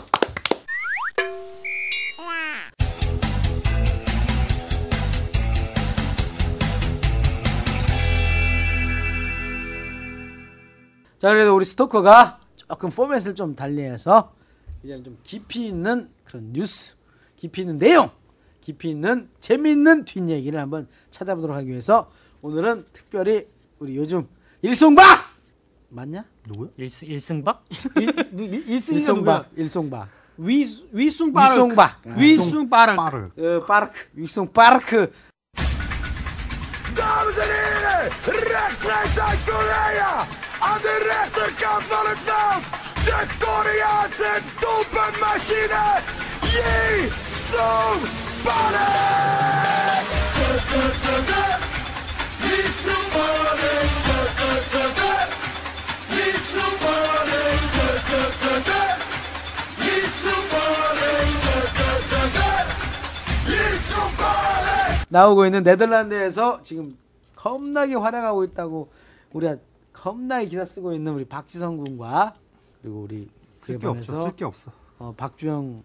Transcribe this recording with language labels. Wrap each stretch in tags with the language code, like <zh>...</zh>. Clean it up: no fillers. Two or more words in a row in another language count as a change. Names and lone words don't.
<ko>자, 그래도 우리 스토커가 조금 포맷을 좀 달리해서 이제는 좀 깊이 있는 그런 뉴스, 깊이 있는 내용, 깊이 있는 재미있는 뒷얘기를 한번 찾아보도록 하기 위해서 오늘은 특별히 우리 요즘 일송박 맞냐? 누구요? 일승박? 일승이가 누구야? 일송박. 위숭빠르크. 위숭빠르크. 빠르크. 위송빠르크.</ko> <nl>Dames en heren, rechtstreeks uit Korea, aan de rechterkant van het veld, de Koreaanse doelpuntmachine, Yi Sung-Park! Yi Sung-Park! Yi Sung-Park! Yi Sung-Park!</nl> <ko>나오고 있는 네덜란드에서 지금 겁나게 활약하고 있다고 우리가 겁나게 기사 쓰고 있는 우리 박지성 군과 그리고 우리 쓸 게 없죠. 쓸 게 없어. 박주영</ko>